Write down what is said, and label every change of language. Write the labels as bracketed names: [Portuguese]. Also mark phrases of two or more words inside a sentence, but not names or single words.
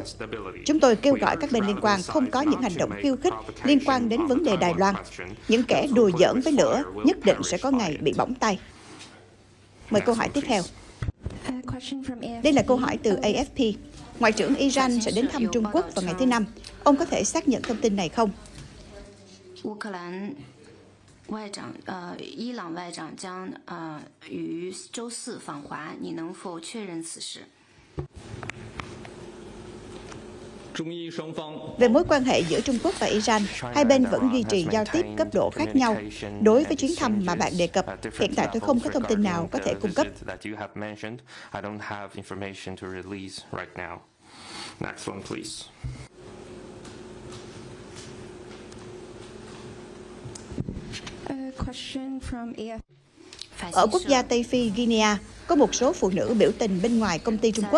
[Vietnamese] Chúng tôi kêu gọi các bên liên quan không có những hành động khiêu khích liên quan đến vấn đề Đài Loan. Những kẻ đùa giỡn với lửa nhất định sẽ có ngày bị bỏng tay. Mời câu hỏi tiếp theo. Đây là câu hỏi từ AFP. Ngoại trưởng Iran sẽ đến thăm Trung Quốc vào ngày thứ Năm. Ông có thể xác nhận thông tin này không? [Chinese] 伊朗外长将于周四访华，你能否确认此事？ [Vietnamese] Về mối quan hệ giữa Trung Quốc và Iran, hai bên vẫn duy trì giao tiếp cấp độ khác nhau. Đối với chuyến thăm mà bạn đề cập, hiện tại tôi không có thông tin nào có thể cung cấp. Ở quốc gia Tây Phi, Guinea, có một số phụ nữ biểu tình bên ngoài công ty Trung Quốc.